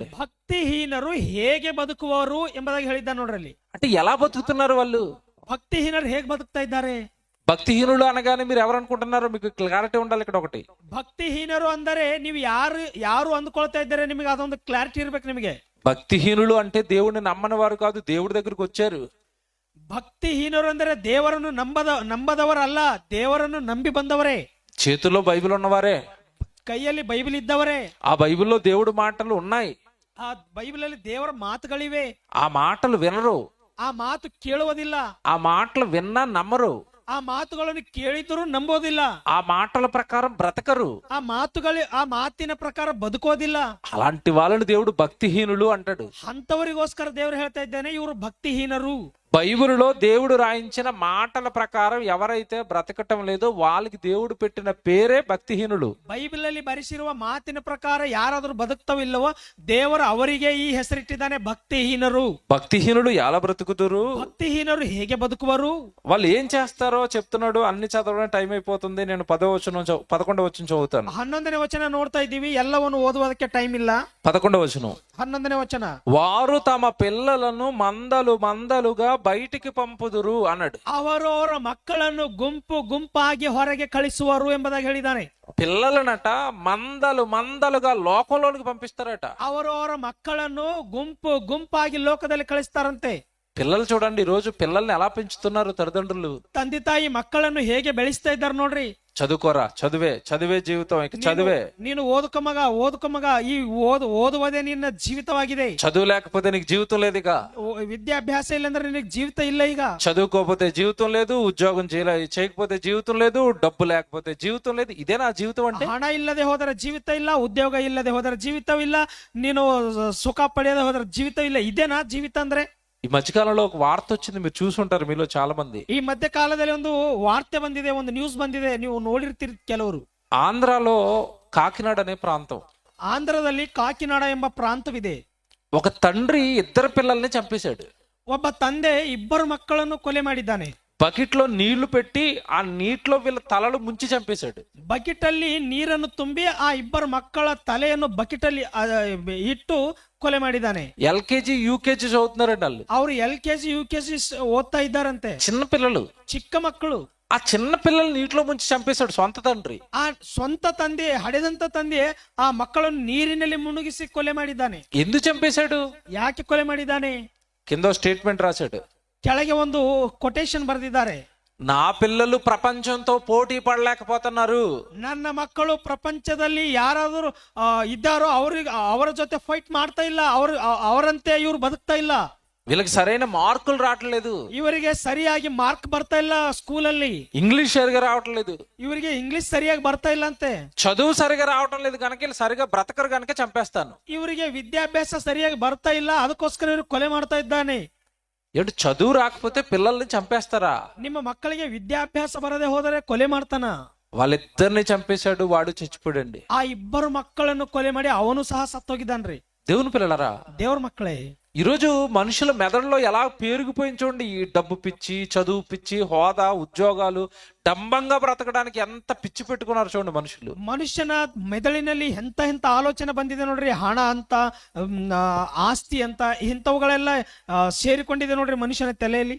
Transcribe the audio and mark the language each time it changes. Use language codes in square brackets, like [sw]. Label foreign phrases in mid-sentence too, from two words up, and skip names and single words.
[kn] ಭಕ್ತಿಹೀನರು ಹೇಗೆ ಬದುಕುವರು ಎಂಬುದಾಗಿ ಹೇಳಿದ್ದ ನೋಡ್ರಲ್ಲಿ. [te] అంటే ఎలా బతుకుతున్నారు వాళ్ళు? [kn] ಭಕ್ತಿಹೀನರು ಹೇಗೆ ಬದುಕ್ತಾ ಇದ್ದಾರೆ? [te] భక్తిహీనులు అనగానే మీరు ఎవరు అనుకుంటున్నారో మీకు క్లారిటీ ఉండాలి. ఇక్కడ ఒకటి, [kn] ಭಕ್ತಿಹೀನರು ಅಂದರೆ ನೀವು ಯಾರು ಅಂದ್ಕೊಳ್ತಾ ಇದ್ದಾರೆ, ನಿಮಗೆ ಅದೊಂದು ಕ್ಲಾರಿಟಿ ಇರ್ಬೇಕು. ನಿಮಗೆ [te] భక్తిహీనులు అంటే దేవుడిని నమ్మని వారు కాదు, దేవుడి దగ్గరికి వచ్చారు. [kn] ಭಕ್ತಿಹೀನರು ಅಂದರೆ ದೇವರನ್ನು ನಂಬದವರಲ್ಲ, ದೇವರನ್ನು ನಂಬಿ ಬಂದವರೇ. [te] చేతుల్లో బైబిల్ ఉన్నవారే, [kn] ಕೈಯಲ್ಲಿ ಬೈಬಲ್ ಇದ್ದವರೇ. [te] ఆ బైబిల్లో దేవుడి మాటలు ఉన్నాయి. [kn] ಆ ಬೈಬಲ್ ಅಲ್ಲಿ ದೇವರ ಮಾತುಗಳಿವೆ. [te] ఆ మాటలు వినరు, [kn] ಆ ಮಾತು ಕೇಳುವುದಿಲ್ಲ. [te] ఆ మాటలు విన్నా నమ్మరు, [kn] ಆ ಮಾತುಗಳನ್ನು ಕೇಳಿದರೂ ನಂಬೋದಿಲ್ಲ. [te] ఆ మాటల ప్రకారం బ్రతకరు, [kn] ಆ ಮಾತಿನ ಪ್ರಕಾರ ಬದುಕೋದಿಲ್ಲ. [te] అలాంటి వాళ్ళని దేవుడు భక్తిహీనులు అంటాడు. [kn] ಅಂತವರಿಗೋಸ್ಕರ ದೇವರು ಹೇಳ್ತಾ ಇದ್ದಾನೆ, ಇವರು ಭಕ್ತಿಹೀನರು. [te] బైబిలులో దేవుడు రాయించిన మాటల ప్రకారం ఎవరైతే బ్రతకటం లేదో వాళ్ళకి దేవుడు పెట్టిన పేరే భక్తిహీనులు. [kn] ಬೈಬಲ್ ಅಲ್ಲಿ ಬರೆಸಿರುವ ಮಾತಿನ ಪ್ರಕಾರ ಯಾರಾದರೂ ಬದುಕ್ತವಿಲ್ಲವೋ ದೇವರು ಅವರಿಗೆ ಈ ಹೆಸರಿಟ್ಟಿದ್ದಾನೆ ಭಕ್ತಿಹೀನರು. [te] భక్తిహీనులు ఎలా బ్రతుకుతారు? [kn] ಭಕ್ತಿಹೀನರು ಹೇಗೆ ಬದುಕುವರು? [te] వాళ్ళు ఏం చేస్తారో చెప్తున్నాడు. అన్ని చదవడం టైం అయిపోతుంది. నేను 11వ వచనం చదువుతాను. [kn] 11ನೇ ವಚನ ನೋಡ್ತಾ ಇದ್ದೀವಿ. ಎಲ್ಲವನ್ನು ಓದುವುದಕ್ಕೆ ಟೈಮ್ ಇಲ್ಲ. [te] 11వ వచనం. [kn] 11ನೇ ವಚನ. [te] వారు తమ పిల్లలను మందలు మందలుగా బయటికి పంపుదురు అన్నాడు. [kn] ಅವರವರ ಮಕ್ಕಳನ್ನು ಗುಂಪು ಗುಂಪಾಗಿ ಹೊರಗೆ ಕಳಿಸುವರು ಎಂಬುದಾಗಿ ಹೇಳಿದ್ದಾನೆ. [te] పిల్లలనట మందలు మందలుగా లోకంలోనికి పంపిస్తారట. [kn] ಅವರವರ ಮಕ್ಕಳನ್ನು ಗುಂಪು ಗುಂಪಾಗಿ ಲೋಕದಲ್ಲಿ ಕಳಿಸ್ತಾರಂತೆ. [te] పిల్లలు చూడండి, ఈ రోజు పిల్లల్ని ఎలా పెంచుతున్నారు తల్లిదండ్రులు. [kn] ತಂದೆ ತಾಯಿ ಮಕ್ಕಳನ್ನು ಹೇಗೆ ಬೆಳೆಸ್ತಾ ಇದ್ದಾರೆ ನೋಡ್ರಿ. [te] చదువుకోరా, చదివే జీవితం, ఇక చదివే. [kn] ನೀನು ಓದುಕ ಮಗ ಈ ಓದುವುದೇ ನಿನ್ನ ಜೀವಿತವಾಗಿದೆ. [te] చదువు లేకపోతే నీకు జీవితం లేదు. ఇక [kn] ವಿದ್ಯಾಭ್ಯಾಸ ಇಲ್ಲಂದ್ರೆ ನಿನಗೆ ಜೀವಿತ ಇಲ್ಲ. ಈಗ [te] చదువుకోకపోతే జీవితం లేదు, ఉద్యోగం చేయకపోతే జీవితం లేదు, డబ్బు లేకపోతే జీవితం లేదు. ఇదే నా జీవితం అంటే? [kn] ಹಣ ಇಲ್ಲದೆ ಹೋದರೆ ಜೀವಿತ ಇಲ್ಲ, ಉದ್ಯೋಗ ಇಲ್ಲದೆ ಹೋದರೆ ಜೀವಿತವಿಲ್ಲ, ನೀನು ಸುಖ ಪಡೆಯದೆ ಹೋದರೆ ಜೀವಿತವಿಲ್ಲ. ಇದೇನಾ ಜೀವಿತ ಅಂದ್ರೆ? [te] ఈ మధ్యకాలంలో ఒక వార్త వచ్చింది, మీరు చూసుంటారు మీలో చాలా మంది. [kn] ಈ ಮಧ್ಯ ಕಾಲದಲ್ಲಿ ಒಂದು ವಾರ್ತೆ ಬಂದಿದೆ, ಒಂದು ನ್ಯೂಸ್ ಬಂದಿದೆ, ನೀವು ನೋಡಿರ್ತೀರಿ ಕೆಲವರು. [te] ఆంధ్రాలో కాకినాడ అనే ప్రాంతం, [kn] ಆಂಧ್ರದಲ್ಲಿ ಕಾಕಿನಾಡ ಎಂಬ ಪ್ರಾಂತವಿದೆ. [te] ఒక తండ్రి 2 పిల్లల్ని చంపేశాడు. [kn] ಒಬ್ಬ ತಂದೆ 2 ಮಕ್ಕಳನ್ನು ಕೊಲೆ ಮಾಡಿದ್ದಾನೆ. [te] బకెట్ లో నీళ్లు పెట్టి ఆ నీటిలో వీళ్ళ తలలు ముంచి చంపేశాడు. [kn] ಬಕೆಟ್ ಅಲ್ಲಿ ನೀರನ್ನು ತುಂಬಿ ಆ 2 ಮಕ್ಕಳ ತಲೆಯನ್ನು ಬಕೆಟ್ ಅಲ್ಲಿ ಇಟ್ಟು ಕೊಲೆ ಮಾಡಿದ್ದಾನೆ. [en] LKG UKG [te] చదువుతున్నారండి వాళ్ళు. [kn] ಅವರು [en] LKG UKG [kn] ಓದ್ತಾ ಇದ್ದಾರಂತೆ. [te] చిన్న పిల్లలు, [kn] ಚಿಕ್ಕ ಮಕ್ಕಳು. [te] ఆ చిన్న పిల్లలు నీటిలో ముంచి చంపేశాడు సొంత తండ్రి. [kn] ಆ ಸ್ವಂತ ತಂದೆ, ಹಡೆದಂತ ತಂದೆ ಆ ಮಕ್ಕಳನ್ನು ನೀರಿನಲ್ಲಿ ಮುಳುಗಿಸಿ ಕೊಲೆ ಮಾಡಿದ್ದಾನೆ. [te] ఎందుకు చంపేశాడు? [kn] ಯಾಕೆ ಕೊಲೆ ಮಾಡಿದ್ದಾನೆ? [te] కింద స్టేట్మెంట్ రాశాడు. [kn] ಕೆಳಗೆ ಒಂದು ಕೊಟೇಶನ್ ಬರೆದಿದ್ದಾರೆ. [te] నా పిల్లలు ప్రపంచంతో పోటీ పడలేకపోతున్నారు. [kn] ನನ್ನ ಮಕ್ಕಳು ಪ್ರಪಂಚದಲ್ಲಿ ಯಾರಾದರೂ ಇದ್ದಾರೋ ಅವರ ಜೊತೆ ಫೈಟ್ ಮಾಡ್ತಾ ಇಲ್ಲ. ಅವರಂತೆ ಇವ್ರು ಬದುಕ್ತಾ ಇಲ್ಲ. [te] వీళ్ళకి సరైన మార్కులు రావట్లేదు. [kn] ಇವರಿಗೆ ಸರಿಯಾಗಿ ಮಾರ್ಕ್ ಬರ್ತಾ ಇಲ್ಲ ಸ್ಕೂಲಲ್ಲಿ. [te] ఇంగ్లీష్ సరిగా రావట్లేదు. [kn] ಇವರಿಗೆ ಇಂಗ್ಲಿಷ್ ಸರಿಯಾಗಿ ಬರ್ತಾ ಇಲ್ಲ ಅಂತೆ. [te] చదువు సరిగా రావటం లేదు కనుక వీళ్ళు సరిగా బ్రతకరు కనుక చంపేస్తాను. [kn] ಇವರಿಗೆ ವಿದ್ಯಾಭ್ಯಾಸ ಸರಿಯಾಗಿ ಬರ್ತಾ ಇಲ್ಲ, ಅದಕ್ಕೋಸ್ಕರ ಇವರು ಕೊಲೆ ಮಾಡ್ತಾ ಇದ್ದಾನೆ. [te] ఏంటి, చదువు రాకపోతే పిల్లల్ని చంపేస్తారా? [kn] ನಿಮ್ಮ ಮಕ್ಕಳಿಗೆ ವಿದ್ಯಾಭ್ಯಾಸ ಬರದೆ ಹೋದರೆ ಕೊಲೆ ಮಾಡ್ತಾನ. [te] వాళ్ళిద్దరిని చంపేశాడు, వాడు చచ్చిపోయాడండి. [kn] ಆ 2 ಮಕ್ಕಳನ್ನು ಕೊಲೆ ಮಾಡಿ ಅವನು ಸಹ ಸತ್ತೋಗಿದ್ದಾನ್ರಿ. [te] దేవుని పిల్లలరా, [kn] ದೇವ್ರ ಮಕ್ಕಳೇ, [te] ఈరోజు మనుషుల మెదడులో ఎలా పేరుకుపోయింది చూడండి. ఈ డబ్బు పిచ్చి, చదువు పిచ్చి, హోదా, ఉద్యోగాలు, డంబంగా బ్రతకడానికి ఎంత పిచ్చి పెట్టుకున్నారు చూడండి మనుషులు. [kn] ಮನುಷ್ಯನ ಮೆದುಳಿನಲ್ಲಿ ಎಂತ ಆಲೋಚನೆ ಬಂದಿದೆ ನೋಡ್ರಿ. ಹಣ ಅಂತ, ಆಸ್ತಿ ಅಂತ, ಇಂಥವುಗಳೆಲ್ಲ ಸೇರಿಕೊಂಡಿದೆ ನೋಡ್ರಿ ಮನುಷ್ಯನ ತಲೆಯಲ್ಲಿ.